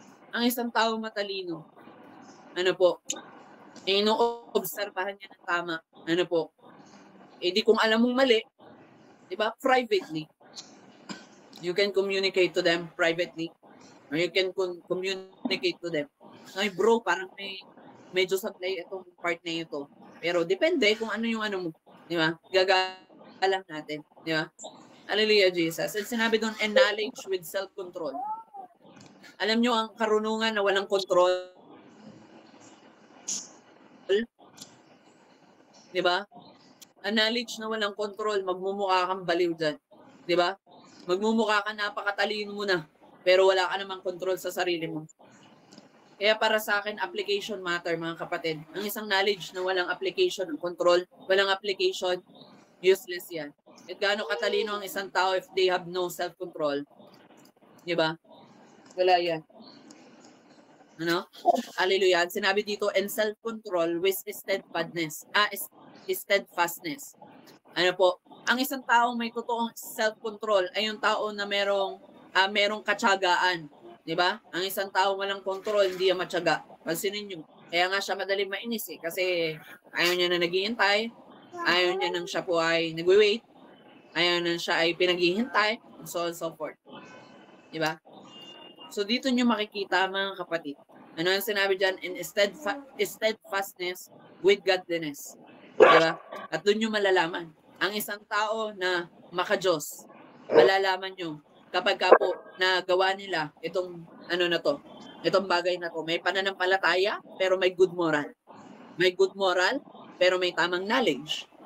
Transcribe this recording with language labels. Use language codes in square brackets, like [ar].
[tl] Ang isang tao matalino, ano po, ino-obserbahan niya ng tama, ano po, di kung alam mong mali, diba, [en] privately, you can communicate to them privately, or you can communicate to them. [tl] Ay bro, parang medyo sablay itong part na ito. Pero depende kung ano yung ano mo, diba, gagalang natin, diba? Hallelujah, Jesus. [en] And [tl] sinabi doon, [en] and knowledge with self-control. [tl] Alam nyo, ang karunungan na walang control, di ba? Ang knowledge na walang control, magmumukha kang baliw dyan. Di ba? Magmumukha ka napakatalino mo na, pero wala ka namang control sa sarili mo. Kaya para sa akin, application matter, mga kapatid. Ang isang knowledge na walang application, control, walang application, useless yan. At gaano katalino ang isang tao [en] if they have no self-control? [tl] Di ba? Wala yan. Ano? Hallelujah. Sinabi dito, [en] and self-control with steadfastness. [tl] Steadfastness. Ano po? Ang isang tao may totoong self-control ay yung tao na merong katsagaan. Di ba? Ang isang tao walang control, hindi yan matyaga. Pansinin nyo. Kaya nga siya madaling mainis eh. Kasi ayaw niya na naghihintay. Ayaw niya nang siya po ay nagwi-wait. Ayaw na siya ay pinaghihintay. [en] And so on and so forth. [tl] Di ba? So dito nyo makikita mga kapatid. Ano ang sinabi dyan? [en] In steadfastness with godliness. [tl] Diba? At doon nyo malalaman. Ang isang tao na maka-Diyos, malalaman nyo kapag ka po nagawa nila itong ano na to, itong bagay na to. May pananampalataya, pero may good moral. May good moral, pero may tamang knowledge.